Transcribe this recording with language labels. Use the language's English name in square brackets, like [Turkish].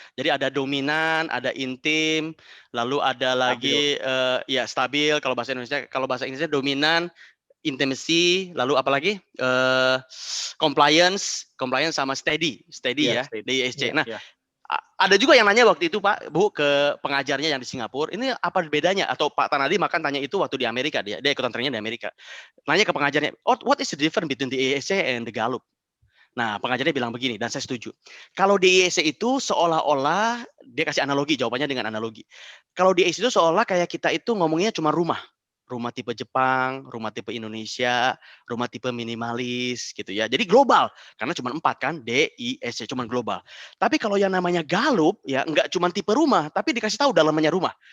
[Indonesian] Jadi ada dominan, ada intim, lalu ada lagi stabil kalau bahasa Indonesia. Kalau bahasa Inggrisnya dominan, intimacy, lalu apa lagi? Compliance sama steady ya, DISC. Nah, ada juga yang nanya waktu itu Pak, Bu, ke pengajarnya yang di Singapura, ini apa bedanya? Atau Pak Tanadi makan tanya itu waktu di Amerika, dia ikutan trainingnya di Amerika. Nanya ke pengajarnya, [English] what is the difference between the DISC and the Gallup? [Indonesian] Nah, pengajarnya bilang begini, dan saya setuju. Kalau DISC itu seolah-olah, dia kasih analogi, jawabannya dengan analogi. Kalau DISC itu seolah kayak kita itu ngomongnya cuma rumah tipe Jepang, rumah tipe Indonesia, rumah tipe minimalis gitu ya. Jadi global, karena cuma 4 kan, DISC, cuma global. Tapi kalau yang namanya Gallup, ya nggak cuma tipe rumah, tapi dikasih tahu dalamnya rumah.